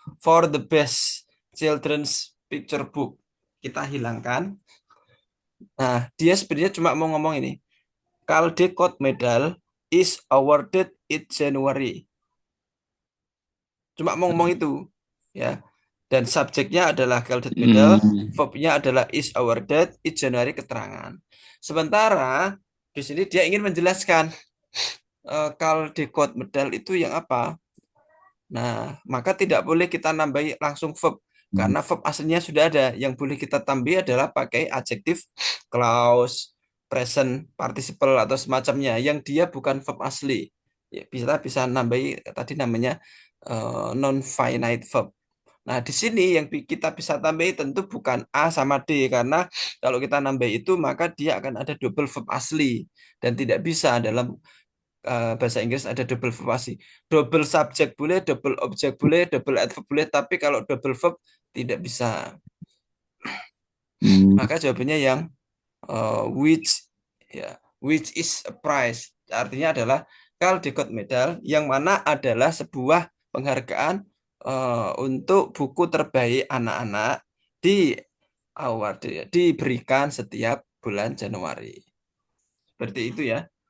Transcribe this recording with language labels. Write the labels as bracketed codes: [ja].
[en] For the best children's picture book. [id] Kita hilangkan. Nah, dia sebenarnya cuma mau ngomong ini. [en] Caldecott Medal is awarded in January. [id] Cuma mau ngomong itu. Ya. Dan subjeknya adalah Caldecott Medal, Hmm. verbnya adalah is awarded in January keterangan. Sementara di sini dia ingin menjelaskan Caldecott Medal itu yang apa? Nah, maka tidak boleh kita nambahi langsung verb karena verb aslinya sudah ada. Yang boleh kita tambah adalah pakai adjektif, clause, present participle atau semacamnya yang dia bukan verb asli. Ya, bisa bisa nambahi tadi namanya non finite verb. Nah, di sini yang kita bisa tambahi tentu bukan A sama D karena kalau kita nambah itu maka dia akan ada double verb asli dan tidak bisa dalam bahasa Inggris ada double verb asli. Double subjek boleh, double objek boleh, double adverb boleh, tapi kalau double verb tidak bisa. Hmm. Maka jawabannya yang which ya, [en] which is a prize. [id] Artinya adalah Caldecott Medal yang mana adalah sebuah penghargaan untuk buku terbaik anak-anak di award ya, diberikan setiap bulan Januari. Seperti itu ya.